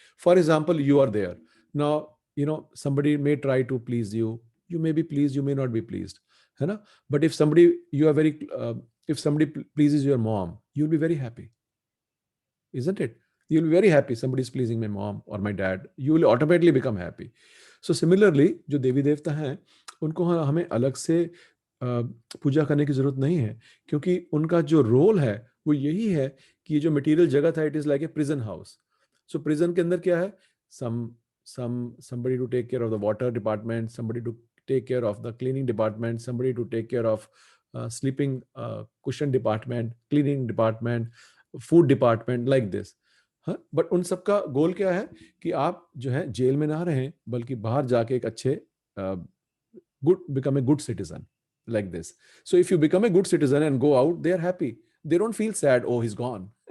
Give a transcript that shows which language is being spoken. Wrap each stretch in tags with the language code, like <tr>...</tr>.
<en>for example, you are there now, you know somebody may try to please you, you may be pleased, you may not be pleased,</en> <hi>है ना।</hi> <en>But if somebody you are very if somebody pleases your mom, you'll be very happy, isn't it? You'll be very happy, somebody is pleasing my mom or my dad, you will automatically become happy. So similarly,</en> <hi>जो देवी देवता हैं उनको हमें अलग से पूजा करने की जरूरत नहीं है, क्योंकि उनका जो रोल है वो यही है कि जो मटेरियल जगत है,</hi> <en>It is like a prison house. So</en> <hi>prison के अंदर क्या है,</hi> <en>somebody to take care of the water department, somebody to take care of the cleaning department, somebody to take care of sleeping cushion department, cleaning department, food department, like this.</en> <hi>But उन सबका गोल क्या है कि आप जो है jail में ना रहें, बल्कि बाहर जाके एक अच्छे</hi> <en>become a good citizen, like this. So if you become a good citizen and go out, they are happy. They don't feel sad, oh he's gone.</en>